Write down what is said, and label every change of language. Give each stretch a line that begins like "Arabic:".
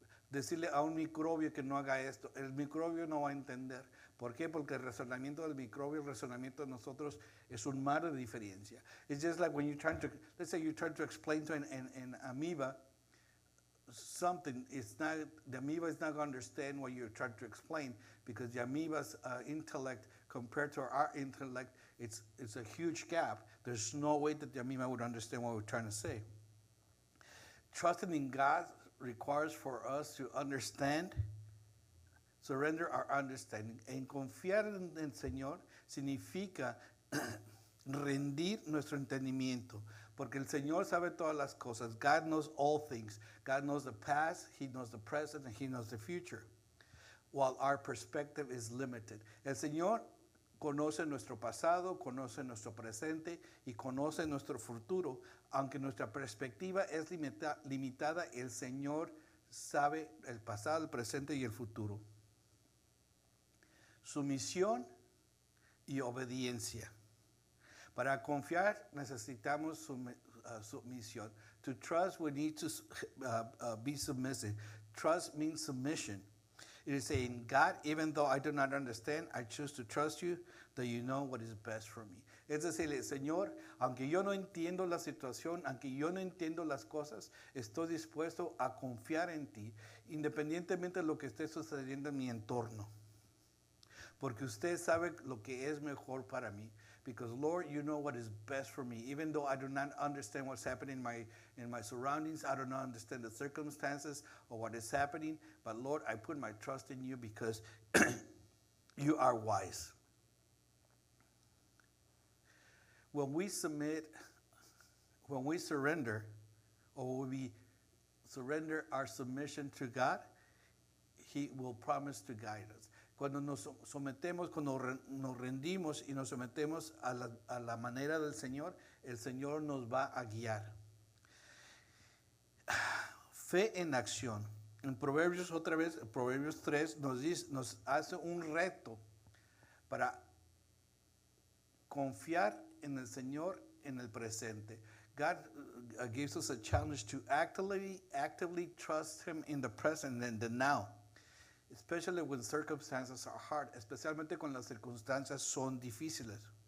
Spanish: Decirle a un microbio que no haga esto. El microbio no va a entender. ¿Por qué? Porque el razonamiento del microbio, el razonamiento de nosotros es un mar de diferencia.
English: It's just like when you're trying to, let's say you're trying to explain to an amoeba something, the amoeba is not going to understand what you're trying to explain, because the amoeba's intellect compared to our intellect, it's a huge gap. There's no way that the amoeba would understand what we're trying to say. Trusting in God requires for us to understand, surrender our understanding.
Spanish: En confiar en el Señor significa rendir nuestro entendimiento, porque el Señor sabe todas las cosas.
English: God knows all things. God knows the past, He knows the present, and He knows the future, while our perspective is limited.
Spanish: El Señor conoce nuestro pasado, conoce nuestro presente y conoce nuestro futuro. Aunque nuestra perspectiva es limitada, el Señor sabe el pasado, el presente y el futuro. Sumisión y obediencia. Para confiar necesitamos sumisión.
English: To trust, we need to be submissive. Trust means submission. It is saying, God, even though I do not understand, I choose to trust you, that you know what is best for me.
Spanish: Es decir, Señor, aunque yo no entiendo la situación, aunque yo no entiendo las cosas, estoy dispuesto a confiar en ti, independientemente de lo que esté sucediendo en mi entorno. Porque usted sabe lo que es mejor para mí.
English: Because, Lord, you know what is best for me. Even though I do not understand what's happening in my surroundings, I do not understand the circumstances or what is happening, but, Lord, I put my trust in you because you are wise. When we submit, when we surrender, or when we surrender our submission to God, He will promise to guide us.
Spanish: Cuando nos sometemos, cuando nos rendimos y nos sometemos a la manera del Señor, el Señor nos va a guiar. Fe en acción. En Proverbios, otra vez, Proverbios 3 nos hace un reto para confiar en el Señor en el presente.
English: God gives us a challenge to actively trust Him in the present and the now. Especially when circumstances are hard,
Spanish: especialmente cuando las circunstancias son difíciles.